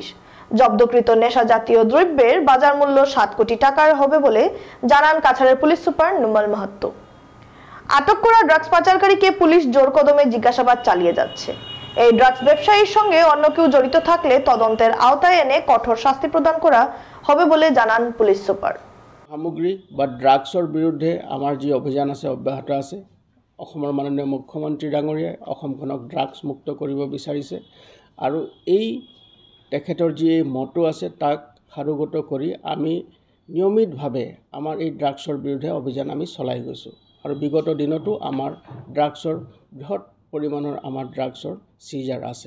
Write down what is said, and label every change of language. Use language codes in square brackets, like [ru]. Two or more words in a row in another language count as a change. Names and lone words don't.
[bn] জব্দকৃত নেশা জাতীয় দ্রব্যের বাজার মূল্য 7 কোটি টাকার হবে বলে জানান কাছাড়ের পুলিশ সুপার নুমল মাহাত্তো। আটক করা ড্রাগস পাচারকারীকে পুলিশ জোর কদমে জিজ্ঞাসাবাদ চালিয়ে যাচ্ছে। এই ড্রাগস ব্যবসায়ীর সঙ্গে অন্য কেউ জড়িত থাকলে তদন্তের আওতায় এনে কঠোর শাস্তি প্রদান করা হবে বলে জানান পুলিশ সুপার। [as] সামগ্ৰী বা ড্ৰাগছৰ বিৰুদ্ধে আমাৰ যি অভিযান আছে অব্যাহত আছে। অসমৰ মাননীয় মুখ্যমন্ত্ৰী ডাঙৰীয়াই অসমখনক ড্ৰাগছ মুক্ত কৰিব বিচাৰিছে আৰু এই তেখেতৰ যি মটো আছে তাক সাৰোগত কৰি আমি নিয়মিতভাৱে আমাৰ এই ড্ৰাগছৰ বিৰুদ্ধে অভিযান আমি চলাই গৈছোঁ আৰু বিগত দিনতো আমাৰ ড্ৰাগছৰ বৃহৎ পৰিমাণৰ আমাৰ ড্ৰাগছৰ চিজাৰ আছে।